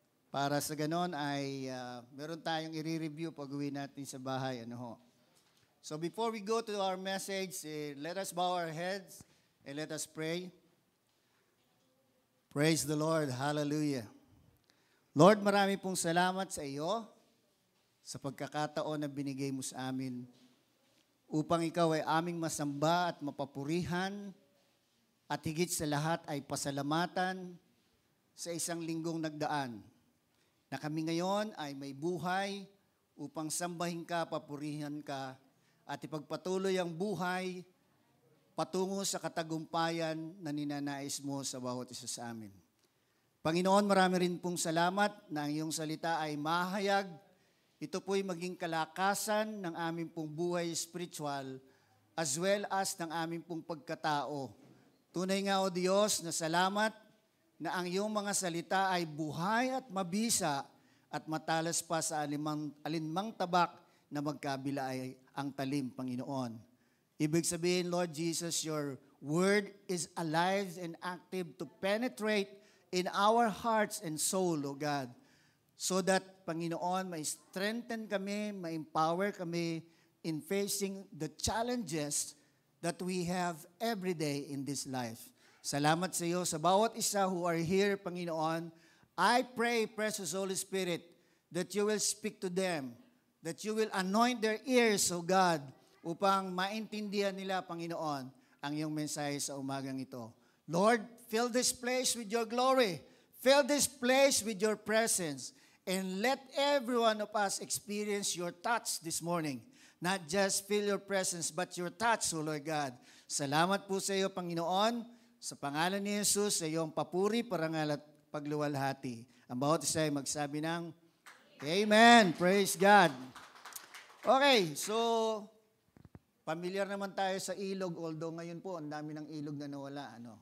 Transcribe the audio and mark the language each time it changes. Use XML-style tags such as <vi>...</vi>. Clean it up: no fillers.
<tl>Para sa ganon ay meron tayong i-review pag uwi natin sa bahay.</tl> <en>So before we go to our message, let us bow our heads and let us pray. Praise the Lord. Hallelujah.</en> <tl>Lord, marami pong salamat sa iyo sa pagkakataon na binigay mo sa amin upang ikaw ay aming masamba at mapapurihan at higit sa lahat ay pasalamatan sa isang linggong nagdaan na kami ngayon ay may buhay upang sambahin ka, papurihan ka at ipagpatuloy ang buhay patungo sa katagumpayan na ninanais mo sa bawat isa sa amin. Panginoon, marami rin pong salamat na ang iyong salita ay mahayag. Ito po'y maging kalakasan ng aming pong buhay spiritual as well as ng aming pong pagkatao. Tunay nga, O Diyos, na salamat na ang iyong mga salita ay buhay at mabisa at matalas pa sa alinmang tabak na magkabila ay ang talim, Panginoon. Ibig sabihin,</tl> <en>Lord Jesus, your word is alive and active to penetrate in our hearts and soul, O God. So that, Panginoon, may strengthen kami, may empower kami in facing the challenges that we have every day in this life.</en> <tl>Salamat sa iyo sa bawat isa</tl> <en>who are here,</en> <tl>Panginoon.</tl> <en>I pray, precious Holy Spirit, that you will speak to them, that you will anoint their ears, O God,</en> <tl>upang maintindihan nila, Panginoon, ang iyong mensahe sa umagang ito.</tl> <en>Lord, fill this place with your glory. Fill this place with your presence. And let every one of us experience your touch this morning. Not just feel your presence, but your touch, O Lord God.</en> <tl>Salamat po sa iyo, Panginoon. Sa pangalan ni Jesus, sa iyong papuri, parangal at pagluwalhati. Ang bawat isa ay magsabi ng Amen. Praise God. Okay, so familiar naman tayo sa ilog, although ngayon po, ang dami ng ilog na nawala.</tl>